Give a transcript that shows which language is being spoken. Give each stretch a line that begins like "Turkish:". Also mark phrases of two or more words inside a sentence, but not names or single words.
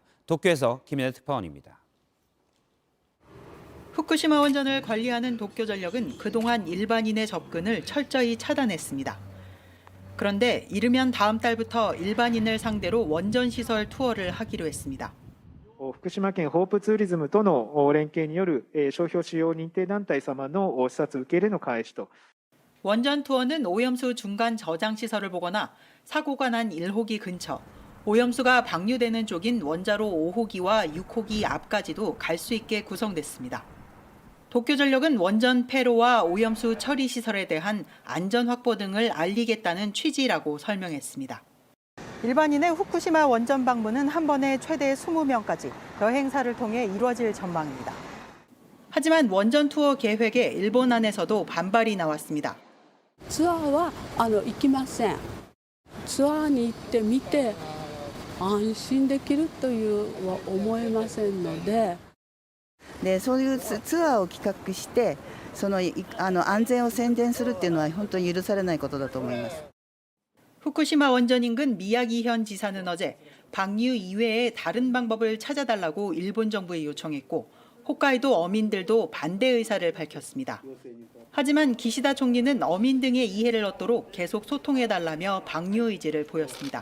Korean: 도쿄에서 김현애 특파원입니다. 후쿠시마 원전을 관리하는 도쿄전력은 그동안 일반인의 접근을 철저히 차단했습니다. 그런데 이르면 다음 달부터 일반인을 상대로 원전 시설 투어를 하기로 했습니다.
Japanese: 福島県ホープツーリズムとの連携による商標使用認定団体様の視察受け入れの開始と
Korean: 원전 투어는 오염수 중간 저장 시설을 보거나 사고가 난 1호기 근처, 오염수가 방류되는 쪽인 원자로 5호기와 6호기 앞까지도 갈 수 있게 구성됐습니다. 도쿄전력은 원전 폐로와 오염수 처리 시설에 대한 안전 확보 등을 알리겠다는 취지라고 설명했습니다. 일반인의 후쿠시마 원전 방문은 한 번에 최대 20명까지 여행사를 통해 이루어질 전망입니다. 하지만 원전 투어 계획에 일본 안에서도 반발이 나왔습니다.
Japanese: ツアーは行きません。ツアーに行ってみて安心できるというは思えませんので。でそういうツアーを企画して安全を宣伝するっていうのは本当に許されないことだと思います。
Korean: 후쿠시마 원전 인근 미야기현 지사는 어제 방류 이외에 다른 방법을 찾아달라고 일본 정부에 요청했고 홋카이도 어민들도 반대 의사를 밝혔습니다. 하지만 기시다 총리는 어민 등의 이해를 얻도록 계속 소통해달라며 방류 의지를 보였습니다.